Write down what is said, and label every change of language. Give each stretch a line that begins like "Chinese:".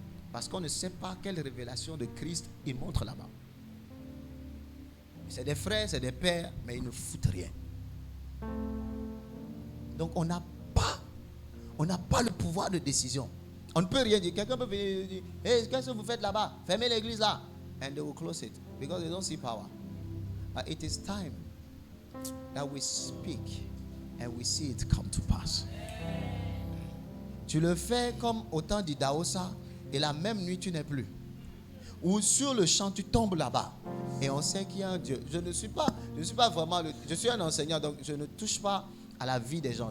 French: Parce qu'on ne sait pas quelle révélation de Christ ils montrent là-bas. C'est des frères, c'est des pères, mais ils ne foutent rien. Donc on n'a pas le pouvoir de décision. On ne peut rien dire. Quelqu'un peut venir dire, hey, qu'est-ce que vous faites là-bas? Fermez l'église là.
English: And they will close it. Because they don't see power. But it is time that we speak and we see it come to pass.
French: Tu le fais comme au temps d'Idaosa et la même nuit tu n'es plus. Ou sur le champ tu tombes là-bas et on sait qu'il y a un Dieu. Je ne suis pas vraiment je suis un enseignant, donc je ne touche pas à la vie des gens.